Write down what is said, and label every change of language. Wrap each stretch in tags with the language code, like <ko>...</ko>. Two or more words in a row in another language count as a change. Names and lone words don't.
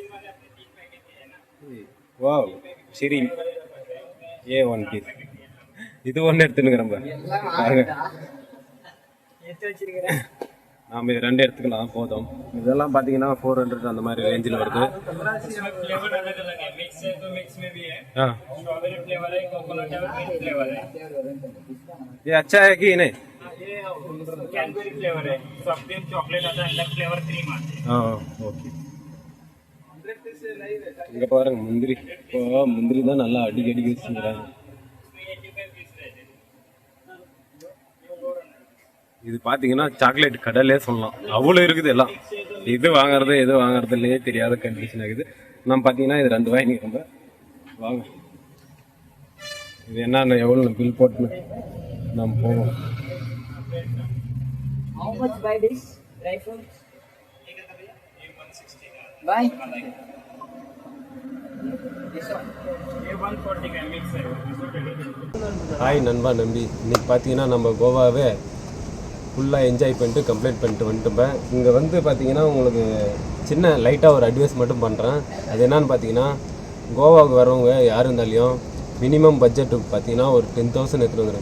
<ta>வாவ், சரி 1 பீஸ். இது ஒன்று எடுத்துனுங்கிறோம் பாருங்க. நாம் இது 2 எடுத்துக்கலாம் போதும். இதெல்லாம் பார்த்தீங்கன்னா 400 அந்த மாதிரி ரேஞ்சில் வருது.</ta> <hi>हाँ, ये अच्छा है कि नहीं? कैडबरी फ्लेवर है,</hi> <en>soft drink chocolate</en> <hi>आता है, अंदर</hi> <en>flavour cream</en> <hi>आती है. हाँ ओके.</hi> <ta>இங்கே பாருங்க முந்திரி. இப்போ முந்திரி தான் நல்லா அடிக்கடி வச்சுக்கிறாங்க. இது பார்த்தீங்கன்னா சாக்லேட் கடலே சொல்லலாம், அவ்வளோ இருக்குது எல்லாம். எது வாங்குறது இல்லையே தெரியாத கண்டிஷன் ஆகுது. நம்ம பார்த்தீங்கன்னா இது 2 வாங்கிக்கிறோம். வாங்க, இது என்னென்ன எவ்வளோ பில் போட்டு நம்ம போவோம்.</ta> <en>How much buy this dry fruits? Buy. This one.</en> <hi>ये 140 का मिक्स है,</hi> <ta>ஹாய் நண்பா நம்பி, இன்னைக்கு பார்த்தீங்கன்னா நம்ம கோவாவே ஃபுல்லாக என்ஜாய் பண்ணிட்டு கம்ப்ளீட் பண்ணிட்டு வந்துட்டுப்பேன். இங்கே வந்து பார்த்தீங்கன்னா உங்களுக்கு சின்ன லைட்டாக ஒரு அட்வைஸ் மட்டும் பண்ணுறேன். அது என்னன்னு பார்த்தீங்கன்னா, கோவாவுக்கு வரவங்க யார் இருந்தாலையும்</ta> <en>minimum budgetக்கு</en> <ta>பார்த்தீங்கன்னா ஒரு 10,000 எடுத்துகிட்டு வந்துடும்.</ta>